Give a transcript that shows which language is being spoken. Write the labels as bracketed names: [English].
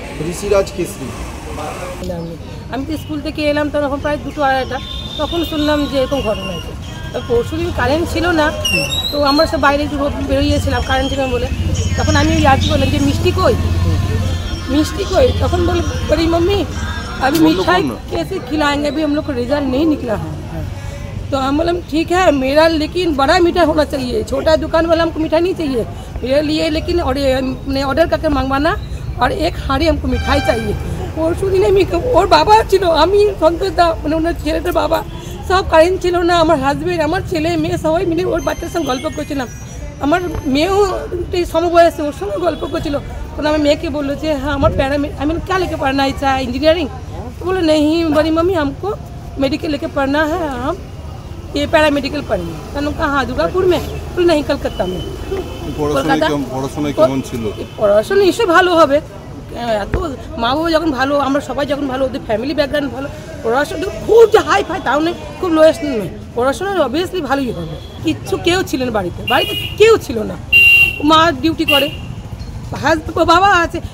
[Bangla] ঋষিরাজ কেশরী। আমি তো স্কুল থেকে এলাম তখন প্রায় 2-2:30, তখন শুনলাম যে এরকম ঘটনা হয়েছে। পরশু দিন কারেন্ট ছিল না, তো আমরা সব বাইরে একটু বেরোইয়েছিলাম কারেন্ট ছিল বলে। তখন আমি আর কি বললাম যে মিষ্টি কই, মিষ্টি কই? তখন বলি [Hindi] मम्मी अभी मिठाई कैसे खिलाएंगे, अभी हम लोग का रिजल्ट नहीं निकला है। तो हम बोले ठीक है मेरा, लेकिन बड़ा मिठाई होना चाहिए, छोटा दुकान वाला हमको मिठाई नहीं चाहिए मेरे लिए, लेकिन ऑर्डर करके मंगवाना और एक हाड़ी हमको मिठाई चाहिए। [Bangla] পরশু দিনে ওর বাবা ছিল, আমি সন্তোষ দা মানে ওনার ছেলেটার বাবা, সব কারেন্ট ছিল না। আমার হাজব্যান্ড, আমার ছেলে মেয়ে সবাই মিলে ওর বাচ্চার সঙ্গে গল্প করছিলাম। আমার মেয়েও সমবয়সে ওর সঙ্গে গল্প করছিল। তখন আমার মেয়েকে বললো যে [Hindi] हाँ हमारे आई मीन क्या लेके पढ़ना इच्छा है, इंजीनियरिंग? तो बोले नहीं बड़ी मम्मी हमको मेडिकल लेके पढ़ना है, हम ये पैरामेडिकल पढ़ेंगे। तो उन्होंने कहा हाँ दुर्गापुर में? बोले नहीं कलकत्ता में। [Bangla] পড়াশোনা নিশ্চয়ই ভালো হবে, এত মা বাবা যখন ভালো, আমরা সবাই যখন ভালো, ওদের ফ্যামিলি ব্যাকগ্রাউন্ড ভালো, পড়াশোনা খুব যে হাই ফাই তাও নেই, খুব লোয়েস্ট নেই, পড়াশোনা অবভিয়াসলি ভালোই হবে। কিচ্ছু কেউ ছিলেন বাড়িতে, কেউ ছিল না। মা ডিউটি করে, বাবা আছে।